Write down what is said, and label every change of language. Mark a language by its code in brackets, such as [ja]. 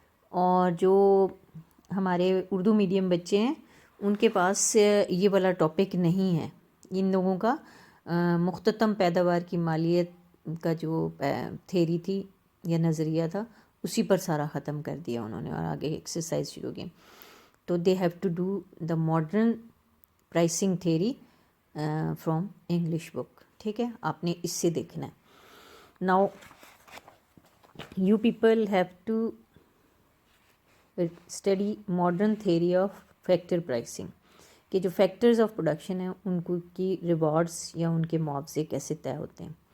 [ur] اور جو ہمارے اردو میڈیم بچے ہیں ان کے پاس یہ والا ٹاپک نہیں ہے. ان لوگوں کا مختتم پیداوار کی مالیت کا جو تھیری تھی یا نظریہ تھا اسی پر سارا ختم کر دیا انہوں نے اور آگے ایکسرسائز شروع کی. [en] تو they have to do the modern pricing theory from English book. [ur] ٹھیک ہے, آپ نے اس سے دیکھنا ہے. [en] now you people have to study modern theory of factor pricing [ur] کہ جو فیکٹرز آف پروڈکشن ہیں ان کو کی ریوارڈس یا ان کے معاوضے کیسے طے ہوتے ہیں.